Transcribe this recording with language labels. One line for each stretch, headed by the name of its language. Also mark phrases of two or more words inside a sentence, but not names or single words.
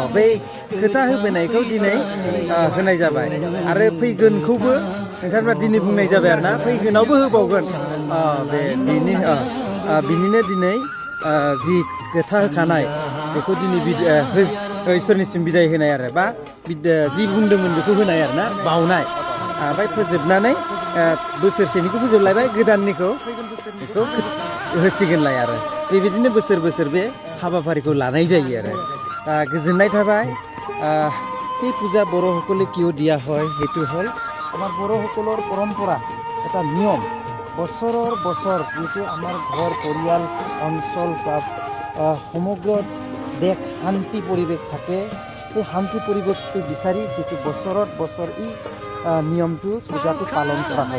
Bodo: बै खोथा होबोनायखौ दिनै होनाय जाबाय आरो फैगोनखौबो नोंथांमोना दिनै बुंनाय जाबाय आरो ना फैगोनावबो होबावगोन बिनिनो दिनै जि खोथा होखानाय बेखौ दिनै इसोरनिसिम बिदाय होनाय आरो बा जि बुंदोंमोन बेखौ होनाय आरो ना बावनाय ओमफ्राय फोजोबनानै बोसोरसेनिखौ फोजोबलायबाय गोदाननिखौ फैगोन बोसोरनि बेखौ होसिगोनलाय आरो बेबायदिनो बोसोर बोसोर बे हाबाफारिखौ लानाय जायो आरो गोजोननाय थाबाय
Assamese: সেই পূজা বড়োসকলে কিয় দিয়া হয় সেইটো হ'ল আমাৰ বড়োসকলৰ পৰম্পৰা এটা নিয়ম বছৰৰ বছৰ যিটো আমাৰ ঘৰ পৰিয়াল অঞ্চল বা সমগ্ৰ দেশ শান্তি পৰিৱেশ থাকে সেই শান্তি পৰিৱেশটো বিচাৰি যিটো বছৰত বছৰ এই নিয়মটো পূজাটো পালন কৰা হয়